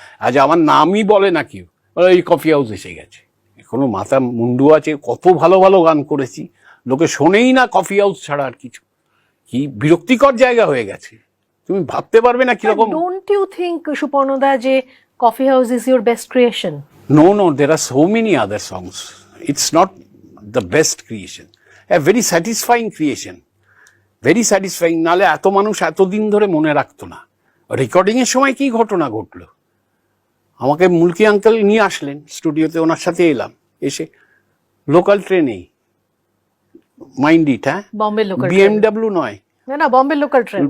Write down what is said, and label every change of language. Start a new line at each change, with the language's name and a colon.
Bangla: আজ আমার নামই বলে না কেউ, এই কফি হাউস এসে গেছে। কোনো মাথা মুন্ডু আছে? কত ভালো ভালো গান করেছি, লোকে শোনেই না কফি হাউস ছাড়া আর কিছু। কি বিরক্তিকর জায়গা হয়ে গেছে, তুমি ভাবতে পারবে না কিরকম।
English: Don't you think সুপর্ণদা যে coffee house is your best creation? No, there are so many other songs. It's not the best creation. A very satisfying creation. Very satisfying.
Bangla: নালে এত মানুষ এতদিন ধরে মনে রাখতো না। রেকর্ডিং এর সময় কি ঘটনা ঘটলো, আমাকে মুলকি আঙ্কেল নিয়ে আসলেন স্টুডিওতে, ওনার সাথে এলাম, এসে লোকাল ট্রেনেই,
English: mind it,
Bangla: হ্যাঁ, বম্বে লোকাল বিএমডাব্লিউ নয়, না বম্বে লোকাল ট্রেন,